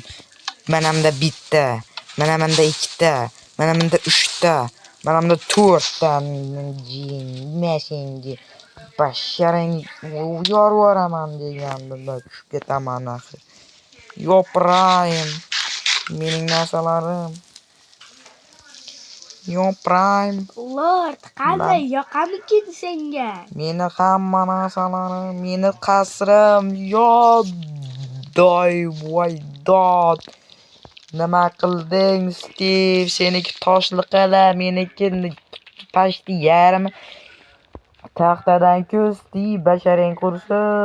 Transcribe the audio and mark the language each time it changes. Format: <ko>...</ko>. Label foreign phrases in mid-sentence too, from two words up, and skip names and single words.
<uz>Manamda bitta, manamda 2 ta, manamda 3 ta. Manamda 4 ta mashinga basharang yorvoraman deganda tushib ketaman axir. Yo Prime, mening narsalarim. Yo Prime. Lord, qanday yoqamikin senga? Meni hamma narsalarim, meni qasrim, yo voy dod. Nima qilding Steve? Seniki toshli qala, meniki pashti yarim taxtadan-ku Steve, basharang qursin.</uz>